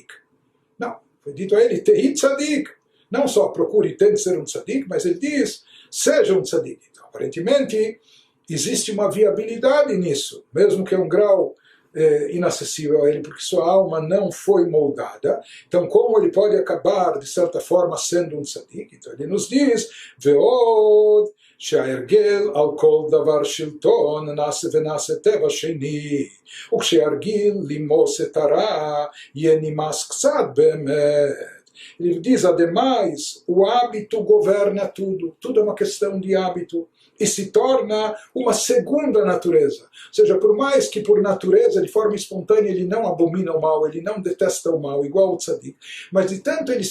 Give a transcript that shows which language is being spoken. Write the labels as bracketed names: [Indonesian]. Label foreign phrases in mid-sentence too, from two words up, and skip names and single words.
[Portuguese] Não, foi dito a ele, [Hebrew] tehi tzadik. [Portuguese] Não só procure e tente ser um tzadik, mas ele diz, seja um tzadik. Então, aparentemente, existe uma viabilidade nisso, mesmo que é um grau inacessível a ele, porque sua alma não foi moldada. Então, como ele pode acabar, de certa forma, sendo um tzadik? Então, ele nos diz, [Hebrew] ve'od, שההרגל על כל דבר שלטון נעשה ונעשה טבע שני, וכשהרגיל למוס את הרע יהיה נמאס קצת באמת. [Portuguese] Ele diz, ademais, o hábito governa tudo, tudo é uma questão de hábito, e se torna uma segunda natureza. Ou seja, por mais que por natureza, de forma espontânea, ele não abomina o mal, ele não detesta o mal, igual o tzadik, mas de tanto ele se